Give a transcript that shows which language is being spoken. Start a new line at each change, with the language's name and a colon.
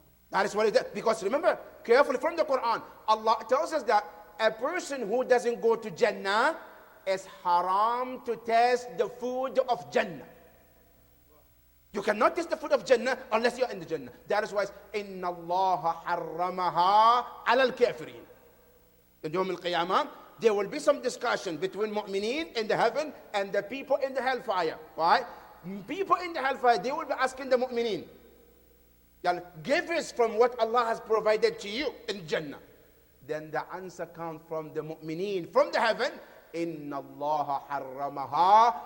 English: That is what it is. Because remember, carefully from the Quran, Allah tells us that a person who doesn't go to Jannah is haram to taste the food of Jannah. You cannot taste the food of Jannah unless you're in the Jannah. That is why it's
Arabic: إِنَّ اللَّهَ حَرَّمَهَا عَلَى الْكَافِرِينَ.
English: In Yawm al-Qiyamah, there will be some discussion between mu'mineen in the heaven and the people in the hellfire. Right? People in the hellfire, they will be asking the mu'mineen, give us from what Allah has provided to you in Jannah. Then the answer comes from the mu'mineen, from the heaven,
Arabic: Inna Allah harramaha.